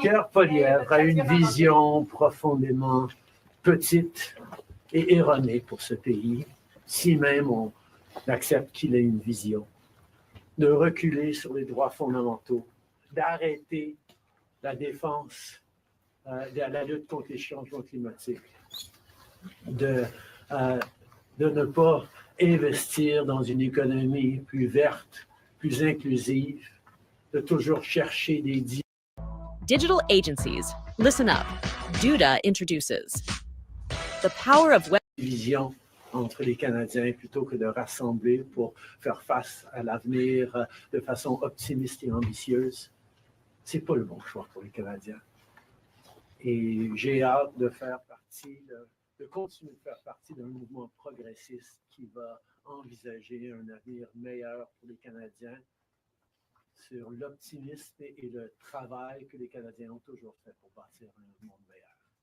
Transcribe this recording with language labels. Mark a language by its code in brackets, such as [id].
[fr] Pierre Poilievre a une vision profondément petite et erronée pour ce pays, si même on accepte qu'il ait une vision, de reculer sur les droits fondamentaux, d'arrêter la défense de la lutte contre les changements climatiques, de ne pas investir dans une économie plus verte, plus inclusive, de toujours chercher des [en] Digital agencies, listen up. Duda introduces the power of web. [fr] divisions entre les Canadiens plutôt que de rassembler pour faire face à l'avenir de façon optimiste et ambitieuse. C'est pas le bon choix pour les Canadiens. Et j'ai hâte de faire partie, de continuer de faire partie d'un mouvement progressiste qui va envisager un avenir meilleur pour les Canadiens sur l'optimisme et le travail que les Canadiens ont toujours fait pour bâtir un monde meilleur.